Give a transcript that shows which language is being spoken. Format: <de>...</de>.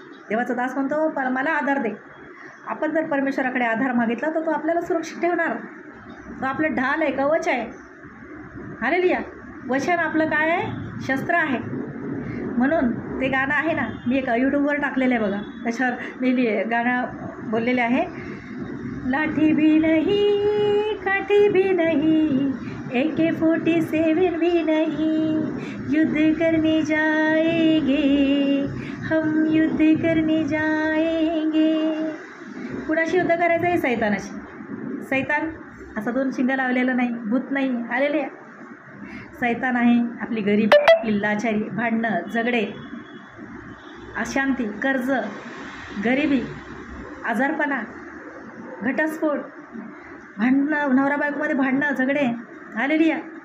<mr>देवाचा दास म्हणतो मला आधार दे. आपण जर परमेश्वराकडे आधार मागितला तर तो आपल्याला सुरक्षित ठेवणार. तो आपलं ढाल आहे, कवच आहे. हालेलुया. वचन आपलं काय आहे? शस्त्र आहे. म्हणून ते गाणं आहे ना, मी एक यूट्यूबवर टाकलेलं आहे बघा, त्याच्यावर मी गाणं बोललेले आहे.</mr> <hi>लाठी भी नहीं, काठी भी नहीं, AK-47 भी नहीं, युद्ध करने जाएंगे हम, युद्ध करने जाएंगे.</hi> <mr>कुणाशी युद्ध करायचं आहे? सैतानाशी. सैतान असं 2 शिंगा लावलेलं नाही, भूत नाही. आलेले सैतान आहे आपली गरिबी, आपली लाचारी, भांडणं, झगडे, अशांती, कर्ज, गरिबी, आजारपणा, घटस्फोट, भांडणं, नवरा बायकोमध्ये भांडणं, झगडे. हालेलुया.</mr>